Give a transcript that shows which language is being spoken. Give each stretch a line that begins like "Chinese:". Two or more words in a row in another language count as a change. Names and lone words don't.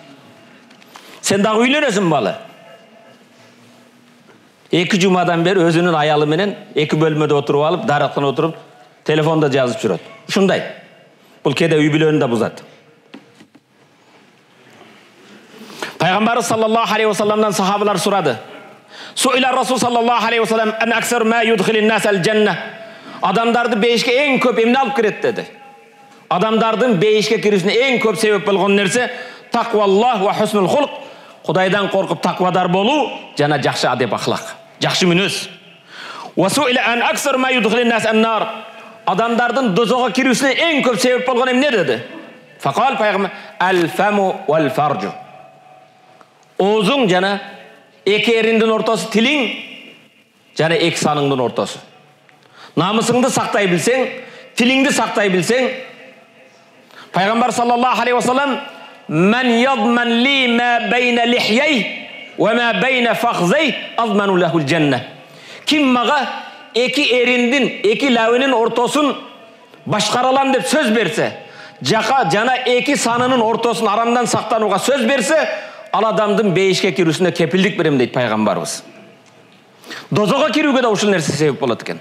Kyrgyz: Сен дагы үйлөнөсүң балы. 2 жумадан бери өзүнүн аялы менен 2 бөлмөдө отуруп алып, дарактан отуруп, телефонда жазып жүрөт. Ушундай. Бул кээде үй бүлөнү да бузат. Пайгамбарыбыз
Arabic: صلى الله عليه وسلم
Kyrgyz: сахабалар сурады.
Arabic: سئل رسول صلى الله عليه وسلم عن أكثر ما يدخل الناس الجنة.
Kyrgyz: Адамдарды бейишке эң көп эмне алып кирет деди. Адамдардын бейишке кирүүсүнө эң көп себеп болгон нерсе
Arabic: تقوى الله وحسن الخلق.
Kyrgyz: Кудайдан коркуп таквадар болуу жана жакшы адеп ахлак, жакшы мүнөз.
Arabic: وسئل عن أكثر ما يدخل الناس النار.
Kyrgyz: Адамдардын дозого кирүүсүнө эң көп себеп болгон эмне деди?
Arabic: Факал пайгамбар الفم والفرج.
Kyrgyz: Оозуң жана эки эриңдин ортосу, тилиң жана эки саныңдын ортосу. Намысыңды сактай билсең, тилиңди сактай билсең, Пайгамбар
Arabic: صلى الله عليه وسلم "من يضمن لي ما بين لحييه وما بين فخذيه أضمن له الجنة."
Kyrgyz: Ким мага эки эриндин, эки лабынын ортосун башкаралам деп сөз берсе, жана эки санынын ортосун арамдан сактанууга сөз берсе, ал адамдын бейишке кирүүсүнө кепилдик берем дейт пайгамбарыбыз. Дозого кирүүгө да ушул нерсе себеп болот экен.